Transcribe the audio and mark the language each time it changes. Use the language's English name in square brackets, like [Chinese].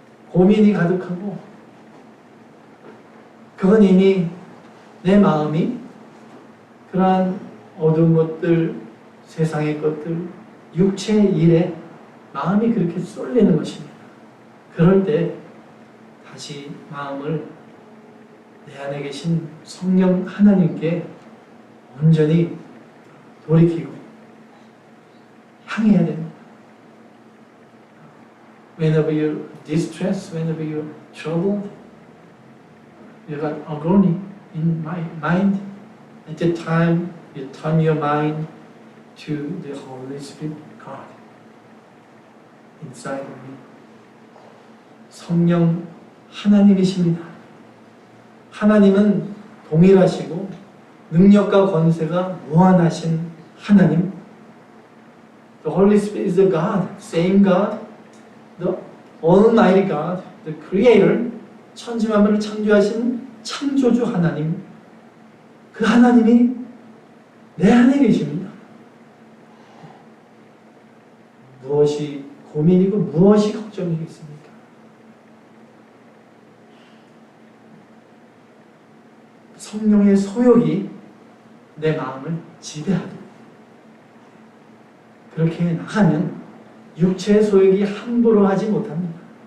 [Korean] 고민이 가득하고 그건 이미 내 마음이 그러한 어두운 것들, 세상의 것들, 육체의 일에 마음이 그렇게 쏠리는 것입니다. 그럴 때 다시 마음을 내 안에 계신 성령 하나님께 온전히 돌이키고 향해야 됩니다. [English] Whenever you're distressed, whenever you're troubled, you got agony in my mind. At that time, you turn your mind to the Holy Spirit, God, inside of me. [Korean] 성령 하나님이십니다. 하나님은 동일하시고 능력과 권세가 무한하신 하나님. [English] The Holy Spirit is the God, same God, the Almighty God, the Creator, [Korean] 천지만물을 창조하신 창조주 하나님. 그 하나님이 내 안에 계십니다. 무엇이 고민이고 무엇이 걱정이겠습니까? 성령의 소욕이 내 마음을 지배하도록 그렇게 나가면 육체의 소욕이 함부로 하지 못합니다.